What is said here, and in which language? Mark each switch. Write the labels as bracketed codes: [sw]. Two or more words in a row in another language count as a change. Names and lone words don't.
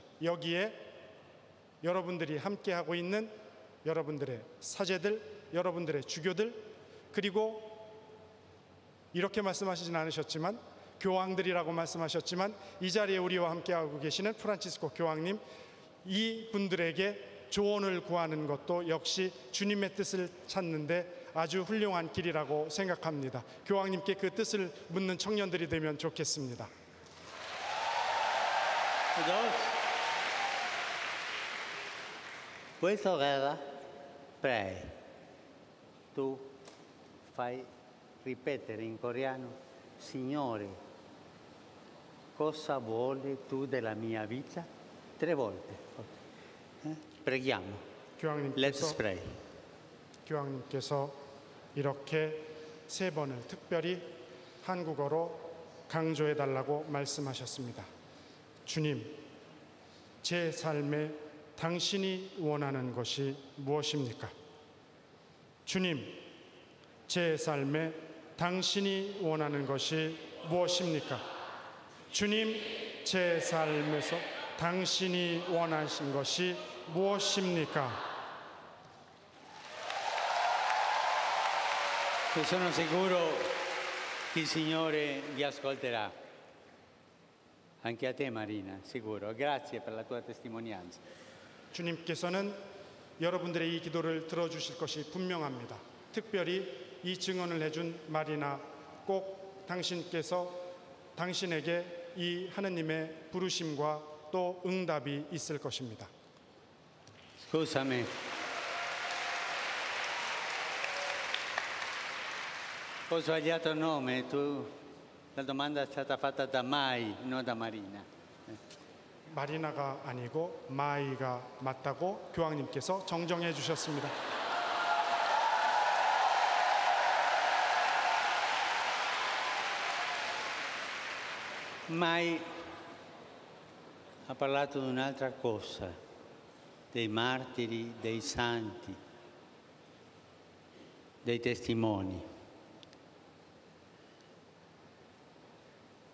[ko] 여기에 여러분들이 함께하고 있는 여러분들의 사제들, 여러분들의 주교들, 그리고 이렇게 말씀하시진 않으셨지만 교황들이라고 말씀하셨지만 이 자리에 우리와 함께하고 계시는 프란치스코 교황님, 이 분들에게 조언을 구하는 것도 역시 주님의 뜻을 찾는데 아주 훌륭한 길이라고 생각합니다. 교황님께 그 뜻을 묻는 청년들이 되면 좋겠습니다. [it] Questa guerra, pray. Tu fai ripetere in coreano, Signore, cosa vuoi tu della mia vita? 3 volte. Preghiamo. [en] Let's pray. [ko] 교황님께서 이렇게 3번을 특별히 한국어로 강조해 달라고 말씀하셨습니다. 주님, 제 삶에 당신이 원하는 것이 무엇입니까? 주님, 제 삶에 당신이 원하는 것이 무엇입니까? 주님, 제 삶에서 당신이 원하신 것이 무엇입니까? [it] Sono sicuro che il Signore vi ascolterà. Anche a te Marina, sicuro. Grazie per la tua testimonianza. [ko] 주님께서는 여러분들의 이 기도를 들어주실 것이 분명합니다. 특별히 이 증언을 해준 마리나, 꼭 당신께서 당신에게 이 하느님의 부르심과 또 응답이 있을 것입니다. [it] Scusami. Ho sbagliato il nome, la domanda è stata fatta da Mai, non da Marina. [ko] 마리나가 아니고 마이가 맞다고 교황님께서 정정해 주셨습니다. [it] Mai ha parlato di un'altra cosa, dei martiri, dei santi, dei testimoni.